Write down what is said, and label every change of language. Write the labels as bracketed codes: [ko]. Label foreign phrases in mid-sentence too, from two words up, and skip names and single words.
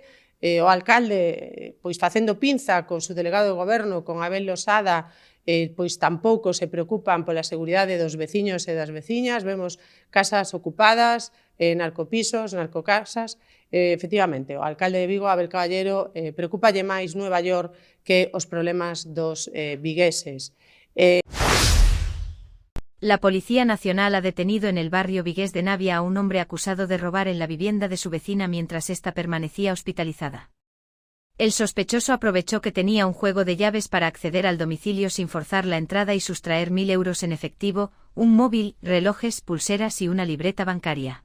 [gl] O alcalde, pois facendo pinza con su delegado de goberno, con Abel Losada, pois tampouco se preocupan pola seguridade dos veciños e das veciñas. Vemos casas ocupadas, narcopisos, narcocasas. Efectivamente, o alcalde de Vigo, Abel Caballero, preocúpalle máis Nueva York que os problemas dos vigueses. [es] La Policía Nacional ha detenido en el barrio vigués de Navia a un hombre acusado de robar en la vivienda de su vecina mientras ésta permanecía hospitalizada. El sospechoso aprovechó que tenía un juego de llaves para acceder al domicilio sin forzar la entrada y sustraer 1.000 euros en efectivo, un móvil, relojes, pulseras y una libreta bancaria.